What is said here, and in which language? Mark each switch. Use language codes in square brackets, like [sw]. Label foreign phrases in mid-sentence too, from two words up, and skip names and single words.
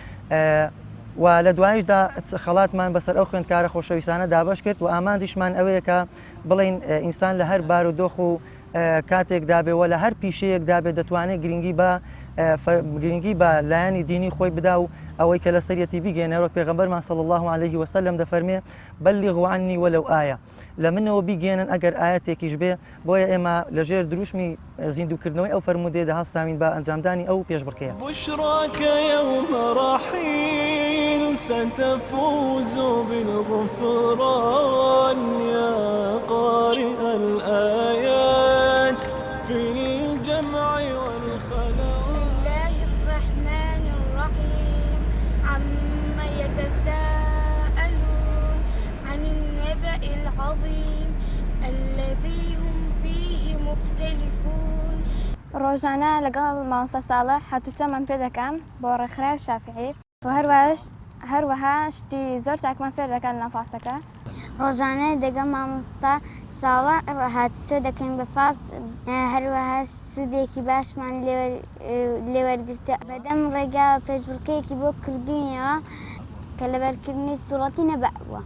[ckb] و لە دوایشدا خەڵاتمان بەسەر ئەو خوێندکارە خۆشەویستانە دابش کرد و ئامانجیشمان ئەوەیە کە بڵین ئینسان لە هەر بار و دۆخ و کاتێک دابێەوە لە هەر پیشەیەک دابێت دەتوانێت گرنگی بە لایەنی دینی خۆی بدا و ئەوەی کە لە سەرەتی بیگەێنەوە پێغەمبەرمان [ar] صلی الله عليه وسلم [ckb] دەفەرمێ [ar] بەلیغوا عنی وەلەو ئایە [ckb] لە منەوە بیگەێنن ئەگەر ئاەتێکیش بێ بۆیە ئێمە لەژێر دروشمی زیندوکردنەوەی ئەو فەرمودێدا هەستاوین بە ئەنجامدانی ئەو پێشبڕکەیە. [ar] بشراك يوم رحيل ستفوز بالغفران يا قارئ الآيات في الجمع والخلاء. بسم الله الرحمن الرحيم عما يتساءلون عن النبأ العظيم الذي هم فيه مختلفون. [ckb] ڕۆژانە لەگەڵ مامۆستا ساڵح هاتوچەمان پێ دەکەم بۆ ڕێکخراوی شافعی و هەروەها شتی زۆر چاکمان فێر دەکەن لەم پاسەکە. ڕۆژانە دەگەڵ مامۆستا ساڵح هاتوچە دەکەین بە پاس هەروەها سوودێکی باشمان لێوەرگرتە بەدەم ڕێگا پێشبڕکەیەکی بۆ کردوینەوە کە لەبەرکردنی سوورەتی نەبە بووە.